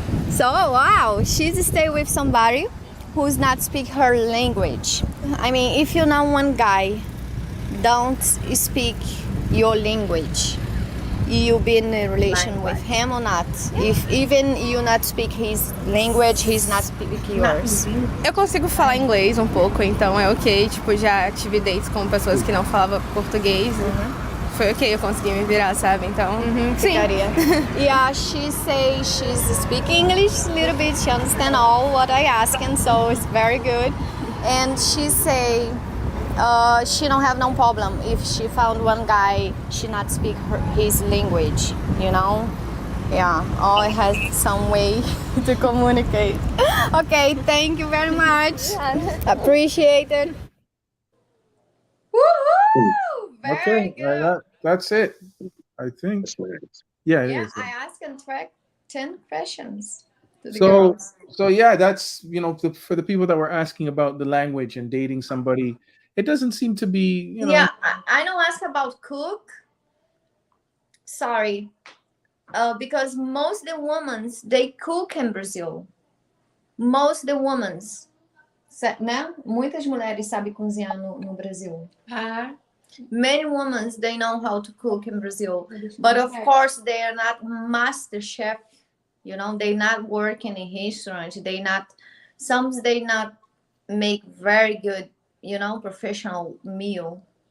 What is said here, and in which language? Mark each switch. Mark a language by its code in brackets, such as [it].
[en] So wow, she's stay with somebody who's not speak her language. I mean, if you know one guy don't speak your language, you be in a relation with him or not? If even you not speak his language, he's not speak yours. [pt] Eu consigo falar inglês um pouco, então é ok. Tipo, já tive dates com pessoas que não falavam português. Foi ok, eu consegui me virar, sabe? Então, sim. Ficaria. [en] Yeah, she say she's speak English a little bit. She understand all what I ask, and so it's very good. And she say she don't have no problem if she found one guy she not speak his language, you know. Yeah, all has some way to communicate. Okay, thank you very much. Appreciate it. Woohoo! Very good. That's it. I think. Yeah, it Yeah, is. I asked and track 10 questions to the So, girls. so yeah, that's for the people that were asking about the language and dating somebody. It doesn't seem to be, Yeah, I don't ask about cook. Sorry, because most the women they cook in Brazil. Most the women, né? [pt] Muitas mulheres sabem cozinhar no Brasil. [en] Many women they know how to cook in Brazil, but of course they are not master chef. You know, they not work in a restaurant. They not make very good, professional meal.